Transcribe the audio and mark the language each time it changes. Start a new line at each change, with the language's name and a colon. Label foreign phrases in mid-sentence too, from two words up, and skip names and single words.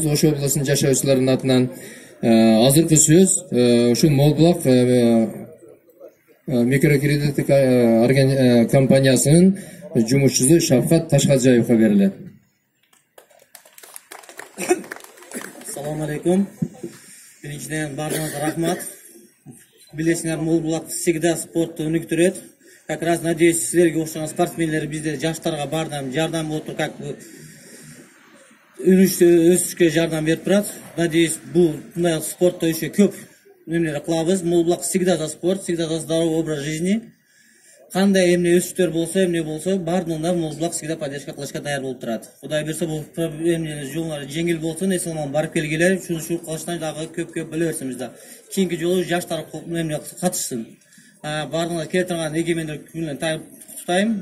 Kyrgyz: Ош областынын жашоочуларынын атынан азыркы сөз ушу Мол Булак микрокредиттик компаниясынын жумушчусу Шавкат Ташкалжаевге берилет.
Arabic: السلام عليكم.
Kyrgyz: Биринчиден баарыңызга рахмат. Билесиңер, Мол Булак всегда спортты өнүктүрөт.
Russian: Как раз надеюсь,
Kyrgyz: силерге окшогон спортсмендер бизде жаштарга бардам жардам болуп туруп, как өсүшкө жардам берип турат. Надеюсь, бул мындай спортто еще көп эмнелер кылабыз.
Russian: Мол Булак всегда за спорт, всегда за здоровый образ жизни.
Kyrgyz: Кандай эмне өсүштөр болсо, эмне болсо, бардыгында Мол Булак
Russian: всегда поддержка
Kyrgyz: кылышка даяр болуп турат. Кудай берсе, бул эмне жолуңар жеңил болсун, эсен барып келгиле, ушул кылыштан дагы көп биле берсин бизде. Кийинки жолу жаштар эмне катышсын. Бардыгына келе турган эгемендик күнүнөн куттуктайм.